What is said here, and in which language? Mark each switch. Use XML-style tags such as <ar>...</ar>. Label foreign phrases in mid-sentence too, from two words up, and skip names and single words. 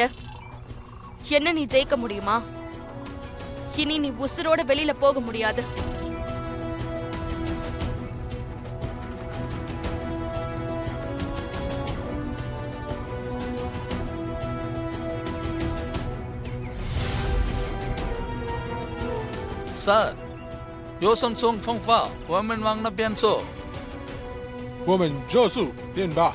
<ta>என்ன நீ ஜெயிக்க முடியுமா? இனி நீ உசுரோட வெளியில போக முடியாது.</ta> <en>Sir,</en> <zh>有什么方法？我们往那边走。我们就是变吧。</zh>